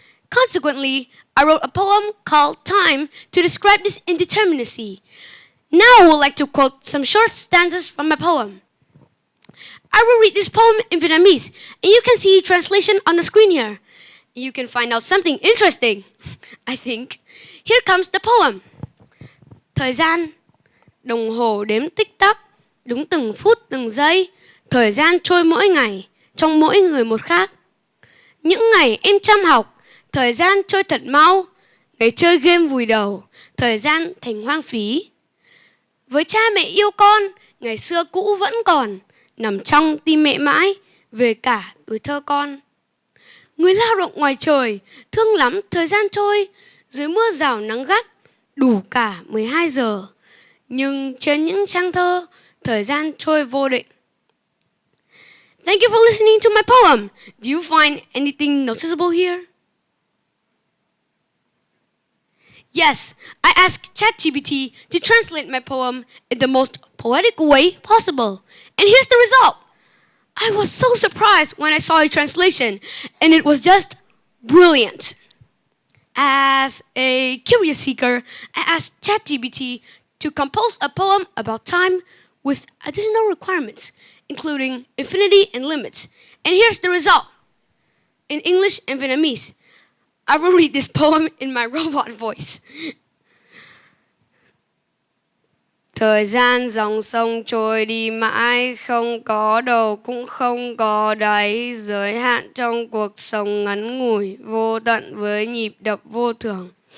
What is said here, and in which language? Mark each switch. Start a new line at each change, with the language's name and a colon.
English: Consequently, I wrote a poem called Time to describe this indeterminacy. Now I would like to quote some short stanzas from my poem. I will read this poem in Vietnamese, and you can see translation on the screen here. You can find out something interesting, I think. Here comes the poem.
Vietnamese: Thời gian, đồng hồ đếm tích tắc, đúng từng phút từng giây. Thời gian trôi mỗi ngày, trong mỗi người một khác. Những ngày em chăm học, thời gian trôi thật mau. Ngày chơi game vùi đầu, thời gian thành hoang phí. Với cha mẹ yêu con, ngày xưa cũ vẫn còn, nằm trong tim mẹ mãi, về cả tuổi thơ con. Người lao động ngoài trời, thương lắm thời gian trôi, dưới mưa rào nắng gắt, đủ cả 12 giờ. Nhưng trên những trang thơ, thời gian trôi vô định.
English: Thank you for listening to my poem. Do you find anything noticeable here? Yes, I asked ChatGPT to translate my poem in the most poetic way possible. And here's the result. I was so surprised when I saw a translation, and it was just brilliant. As a curious seeker, I asked ChatGPT to compose a poem about time with additional requirements, including infinity and limits. And here's the result. in English and Vietnamese. I will read this poem in my robot voice.
Vietnamese: Thời gian dòng sông trôi đi mãi, không có đầu cũng không có đáy, giới hạn trong cuộc sống ngắn ngủi, vô tận với nhịp đập vô thường.